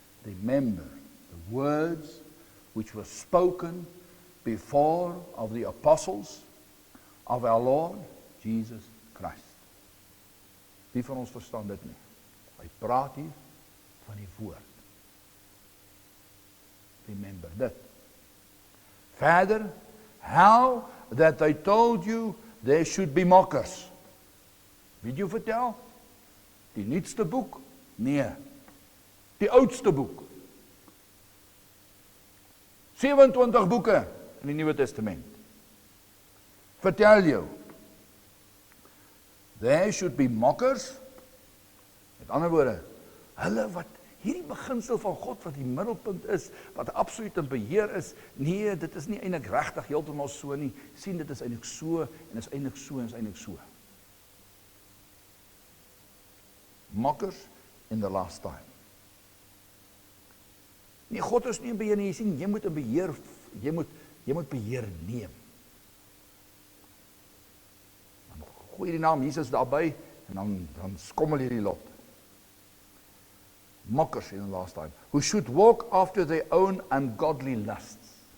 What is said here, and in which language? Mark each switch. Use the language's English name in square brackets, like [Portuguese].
[English] Remember the words which were spoken before of the apostles of our Lord Jesus Christ. [Afrikaans] Wie van ons verstaan dit nie? Hy praat hier van die woord. Remember dit. [English] Verder, how that they told you there should be mockers. [Afrikaans] Weet jy vertel? Die nuutste boek? Nee. Die oudste boek. 27 boeke in die Nuwe Testament. Vertel jou. [English] There should be mockers. [Afrikaans] Met ander woorde, hulle wat hierdie beginsel van God wat die middelpunt is, wat absoluut in beheer is, nee, dit is nie eintlik regtig heeltemal so nie. Sien, dit is eintlik so en is eintlik so en is eintlik so. [English] Mockers in the last time. [Afrikaans] Nee, God is nie in beheer nie. Jy sien, jy moet in beheer, jy moet beheer neem. Dan gooi die naam Jesus daarby en dan skommel jy die lot. [English] Mockers in the last time, who should walk after their own ungodly lusts.